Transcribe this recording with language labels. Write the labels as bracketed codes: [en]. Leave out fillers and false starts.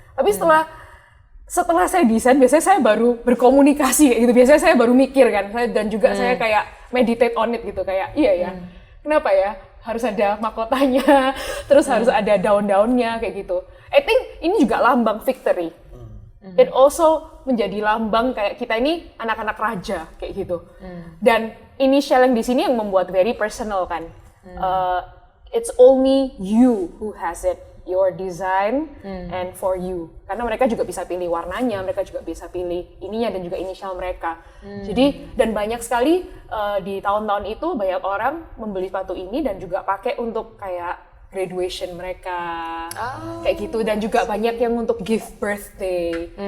[id] Tapi setelah saya desain, biasanya saya baru berkomunikasi gitu, biasanya saya baru mikir kan, dan juga saya kayak [en] meditate on it [id] gitu, kayak iya ya, kenapa ya harus ada mahkotanya, terus harus ada daun-daunnya kayak gitu. [en] I think [id] ini juga lambang victory. [en] It also [id] menjadi lambang kayak kita ini anak-anak raja kayak gitu. Dan initial yang di sini yang membuat [en] very personal [id] kan. [en] It's only you who has it, your design and for you. [id] Karena mereka juga bisa pilih warnanya, mereka juga bisa pilih ininya dan juga inisial mereka. Jadi dan banyak sekali di tahun-tahun itu banyak orang membeli sepatu ini dan juga pakai untuk kayak graduation mereka, kayak gitu, dan juga banyak yang untuk [en] gift birthday.